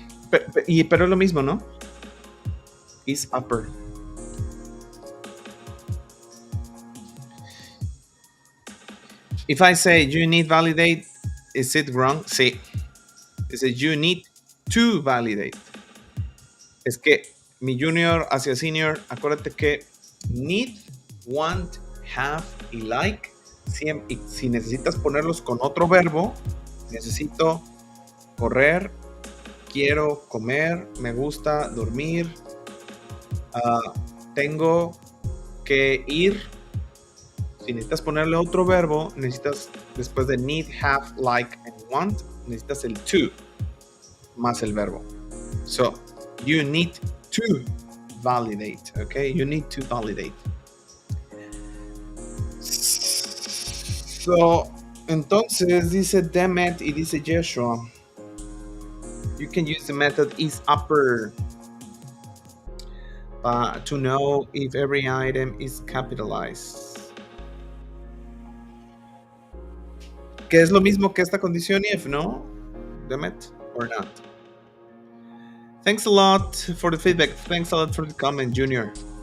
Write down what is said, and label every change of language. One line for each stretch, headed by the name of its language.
Spanish: Pero es lo mismo, ¿no? Is upper.
English: If I say you need validate, is it wrong? Sí. Is it you need to validate?
Spanish: Es que mi junior hacia senior, acuérdate que need, want, have y like, y si necesitas ponerlos con otro verbo, necesito correr, quiero comer, me gusta dormir, tengo que ir. Si necesitas ponerle otro verbo, necesitas después de need, have, like and want, necesitas el to más el verbo.
English: So, you need to validate, okay? You need to validate. So,
Spanish: entonces dice Demet y dice Joshua,
English: you can use the method is upper to know if every item is capitalized.
Spanish: Que es lo mismo que esta condición if, ¿no?
English: Demet, or not? Thanks a lot for the feedback. Thanks a lot for the comment, Junior.